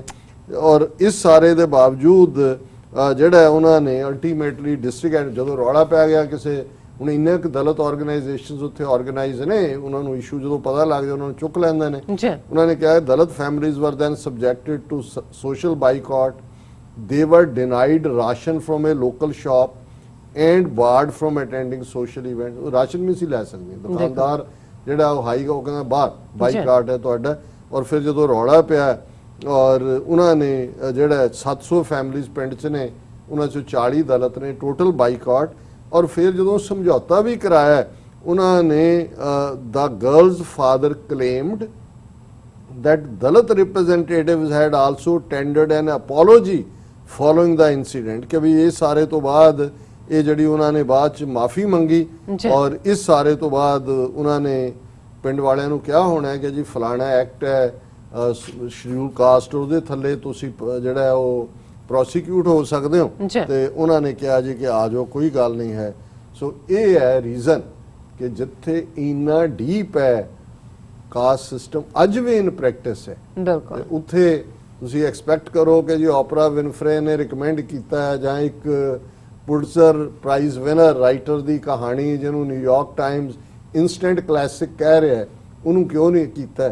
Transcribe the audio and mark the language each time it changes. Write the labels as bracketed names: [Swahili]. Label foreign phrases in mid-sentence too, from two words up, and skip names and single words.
[Punjabi] ਔਰ ਇਸ ਸਾਰੇ ਦੇ ਬਾਵਜੂਦ ਜਿਹੜਾ ਉਹਨਾਂ ਨੇ ਅਲਟੀਮੇਟਲੀ ਡਿਸਟ੍ਰਿਕਟ ਜਦੋਂ ਰੌਲਾ ਪੈ ਗਿਆ ਕਿਸੇ, ਹੁਣ ਇੰਨੇ ਕੁ ਦਲਿਤ ਆਰਗੇਨਾਈਜੇਸ਼ਨਸ ਉੱਥੇ ਆਰਗੇਨਾਈਜ਼ ਨੇ, ਉਹਨਾਂ ਨੂੰ ਇਸ਼ੂ ਜਦੋਂ ਪਤਾ ਲੱਗ ਜਾ ਉਹਨਾਂ ਨੂੰ ਚੁੱਕ ਲੈਂਦੇ ਨੇ. ਉਹਨਾਂ ਨੇ ਕਿਹਾ [English] Dalit families were then subjected to social boycott they were denied ration from a local shop and barred from attending social events। [Punjabi] ਰਾਸ਼ਨ ਨਹੀਂ ਸੀ ਲੈ ਸਕਦੇ, ਦੁਕਾਨਦਾਰ ਜਿਹੜਾ ਉਹ ਹਾਈ ਉਹ ਕਹਿੰਦਾ ਬਾਹਰ ਬਾਈਕਾਟ ਹੈ ਤੁਹਾਡਾ। ਔਰ ਫਿਰ ਜਦੋਂ ਰੌਲਾ ਪਿਆ ਔਰ ਉਹਨਾਂ ਨੇ ਜਿਹੜਾ 700 ਫੈਮਲੀਜ਼ ਪਿੰਡ 'ਚ ਨੇ, ਉਹਨਾਂ 'ਚੋਂ 40 ਦਲਿਤ ਨੇ, [English] total boycott. [Punjabi] ਔਰ ਫਿਰ ਜਦੋਂ ਸਮਝੌਤਾ ਵੀ ਕਰਾਇਆ, ਉਹਨਾਂ ਨੇ [English] the girl's father claimed that Dalit representatives had also tendered an apology following the incident, [Punjabi] ਕਿ ਵੀ ਇਹ ਸਾਰੇ ਤੋਂ ਬਾਅਦ ਇਹ ਜਿਹੜੀ ਉਹਨਾਂ ਨੇ ਬਾਅਦ 'ਚ ਮਾਫ਼ੀ ਮੰਗੀ ਔਰ ਇਸ ਸਾਰੇ ਤੋਂ ਬਾਅਦ ਉਹਨਾਂ ਨੇ ਪਿੰਡ ਵਾਲਿਆਂ ਨੂੰ ਕਿਹਾ ਹੋਣਾ ਹੈ ਕਿ ਜੀ ਫਲਾਣਾ ਐਕਟ ਹੈ ਸ਼ਡਿਊਲ ਕਾਸਟ ਉਹਦੇ ਥੱਲੇ ਤੁਸੀਂ ਜਿਹੜਾ ਉਹ ਪ੍ਰੋਸੀਕਿਊਟ ਹੋ ਸਕਦੇ ਹੋ, ਤੇ ਉਹਨਾਂ ਨੇ ਕਿਹਾ ਜੀ ਕਿ ਆ ਜਾਓ ਕੋਈ ਗੱਲ ਨਹੀਂ ਹੈ। ਸੋ ਇਹ ਹੈ ਰੀਜ਼ਨ ਕਿ ਜਿੱਥੇ ਇੰਨਾ ਡੀਪ ਹੈ ਕਾਸਟ ਸਿਸਟਮ ਅੱਜ ਵੀ [English] in practice [Punjabi] ਹੈ, ਬਿਲਕੁਲ ਉੱਥੇ ਤੁਸੀਂ ਐਕਸਪੈਕਟ ਕਰੋ ਕਿ ਜੀ ਓਪਰਾ ਵਿਨਫਰੇ ਨੇ ਰਿਕਮੈਂਡ ਕੀਤਾ ਹੈ ਜਾਂ ਇੱਕ ਪੁਲਿਟਜ਼ਰ [English] prize winner writer [Punjabi] ਦੀ ਕਹਾਣੀ ਜਿਹਨੂੰ ਨਿਊਯਾਰਕ ਟਾਈਮਜ਼ [English] instant classic [Punjabi] ਕਹਿ ਰਿਹਾ ਉਹਨੂੰ ਕਿਉਂ ਨਹੀਂ ਕੀਤਾ।